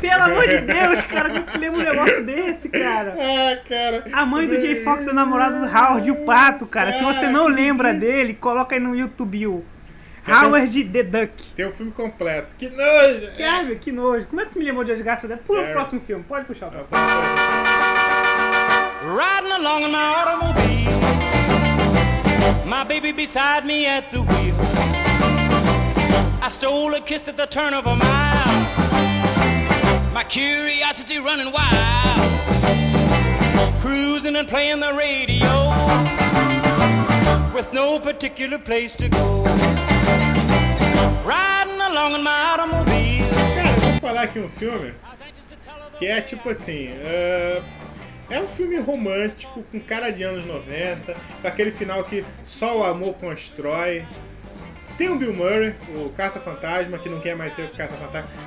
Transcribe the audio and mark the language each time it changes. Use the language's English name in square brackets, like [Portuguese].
[Portuguese] Pelo amor de Deus, cara, como que lembra um negócio desse, cara? Ah, cara... A mãe do Jay Fox é namorada do Howard e o pato, cara. Se você não lembra dele, coloca aí no YouTube, o... Howard The Duck. Tem o filme completo. Que nojo! Kevin, que nojo. Como é que tu me lembrou de desgraça dela? Pula pro próximo filme. Pode puxar o próximo. [English] Riding along in my automobile. My baby beside me at the wheel. I stole a kiss at the turn of a mile. My curiosity running wild. Cruising and playing the radio. With no particular place to go. Riding along in my automobile. [Portuguese] Cara, vamos falar aqui um filme que é tipo assim, é um filme romântico com cara de anos 90, com aquele final que só o amor constrói. Tem o Bill Murray, o caça-fantasma, que não quer mais ser o caça-fantasma.